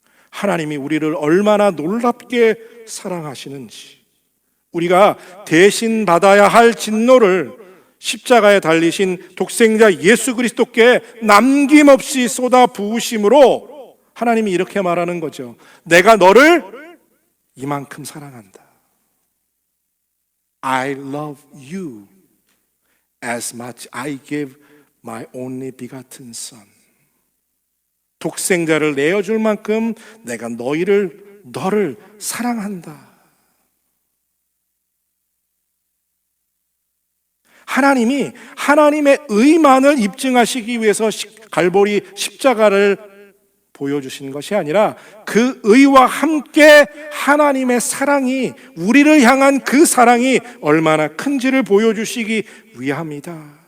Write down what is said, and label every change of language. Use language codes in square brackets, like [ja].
[ko] 하나님이 우리를 얼마나 놀랍게 사랑하시는지, 우리가 대신 받아야 할 진노를 십자가에 달리신 독생자 예수 그리스도께 남김없이 쏟아 부으심으로 하나님이 이렇게 말하는 거죠. 내가 너를 이만큼 사랑한다. [en] I love you as much I gave my only begotten son. [ko] 독생자를 내어줄 만큼 내가 너를 사랑한다. 하나님이 하나님의 의만을 입증하시기 위해서 갈보리 십자가를 보여주신 것이 아니라 그 의와 함께 하나님의 사랑이, 우리를 향한 그 사랑이 얼마나 큰지를 보여주시기 위함이다.